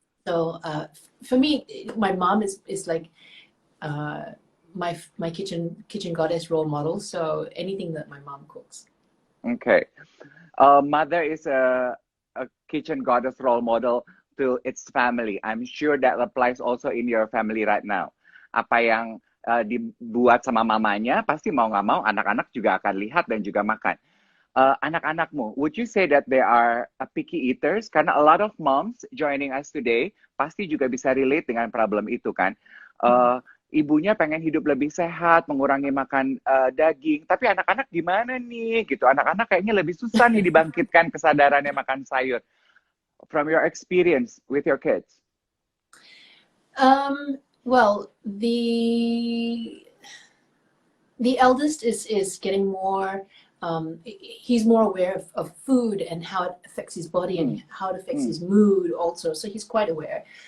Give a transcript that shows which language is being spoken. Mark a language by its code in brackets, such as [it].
[en] So for me, my mom is like my kitchen goddess role model. So anything that my mom cooks. Okay. Mother is a kitchen goddess role model to its family. I'm sure that applies also in your family right now. [id] Apa yang dibuat sama mamanya, pasti mau nggak mau anak-anak juga akan lihat dan juga makan. [en] Anak-anakmu, would you say that they are picky eaters? [id] Karena [en] a lot of moms joining us today [id] pasti juga bisa relate dengan problem itu kan. Ibunya pengen hidup lebih sehat, mengurangi makan daging, tapi anak-anak gimana nih? Gitu, anak-anak kayaknya lebih susah nih dibangkitkan kesadarannya makan sayur. [en] From your experience with your kids. Well, the eldest is getting more. He's more aware of food and how it affects his body and how it affects his mood also. So he's quite aware.